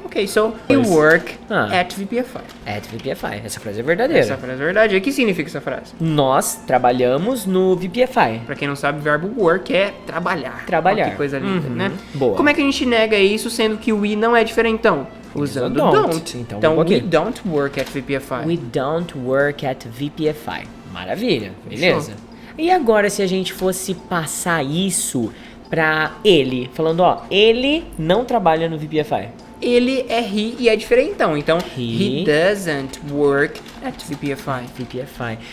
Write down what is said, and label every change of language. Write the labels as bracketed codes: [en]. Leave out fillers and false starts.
[en] Ok, so we work at VPFI. At VPFI. [pt] Essa frase é verdadeira. Essa frase é verdade. E o que significa essa frase? Nós trabalhamos no VPFI. Pra quem não sabe, o verbo work é trabalhar. Trabalhar. Olha que coisa linda, né? Boa. Como é que a gente nega isso, sendo que o we não é diferentão? Usando don't. [en] Então we don't work at VPFI. We don't work at VPFI. [pt] Maravilha, beleza? [en] Show. [pt] E agora se a gente fosse passar isso pra ele, falando, ó, ele não trabalha no VPFI. Ele é he e é diferentão, então [en] he doesn't work at VPFI. [pt] VPFI.